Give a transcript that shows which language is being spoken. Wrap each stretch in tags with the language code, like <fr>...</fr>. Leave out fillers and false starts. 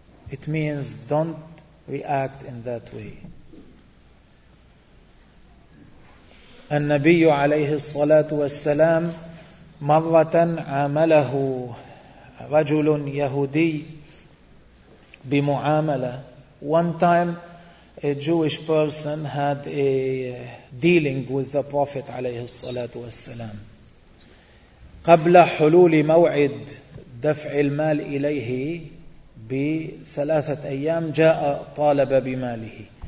<en>It means don't react in that way.</en> <ar>النبي عليه الصلاة والسلام مرة عامله رجل يهودي بمعاملة.</ar> <en>One time a Jewish person had a dealing with the Prophet</en> <ar>عليه الصلاة والسلام. قبل حلول موعد دفع المال إليه بثلاثة أيام جاء طالب بماله.</ar>